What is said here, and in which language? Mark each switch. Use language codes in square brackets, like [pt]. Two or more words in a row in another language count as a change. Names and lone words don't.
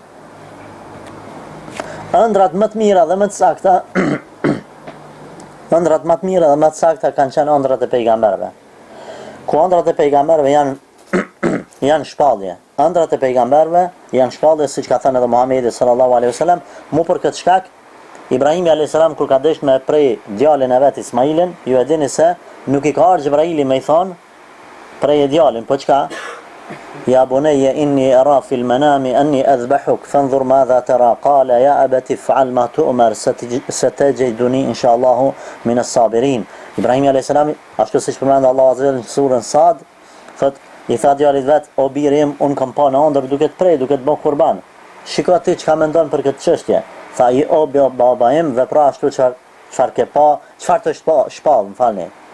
[sq] Ëndrat më të mira dhe më të sakta ëndrat më të mira dhe më të sakta kanë qenë ëndrat e pejgamberëve. Ku ëndrat e pejgamberëve janë shpallje. Ëndrat e pejgamberëve janë shpallje, siç ka thënë edhe Muhamedi [ar] صلى الله عليه وسلم, [sq] mu për këtë shkak Ibrahimi [ar] عليه السلام [sq] kur ka dëshmë me prej djalin e vet Ismailin, ju e dini se nuk i ka ardhur Xhibraili me i thon prej djalin, po çka? [ar] يا بني إني أرى في المنام أني أذبحك فانظر ماذا ترى قال يا أبت افعل ما تؤمر ستجدني إن شاء الله من الصابرين. [sq] Ibrahimi [ar] عليه السلام [sq] ashtu siç përmend Allahu [ar] عز وجل [sq] në surën Sad, thot i tha djalit vet, o biri im, un kam pa në ëndër duke të prej, duke të bë kurban. Shiko ti çka mendon për këtë çështje. Tha i o baba im, vepra ashtu çfarë ke pa, çfarë të shpall, më falni.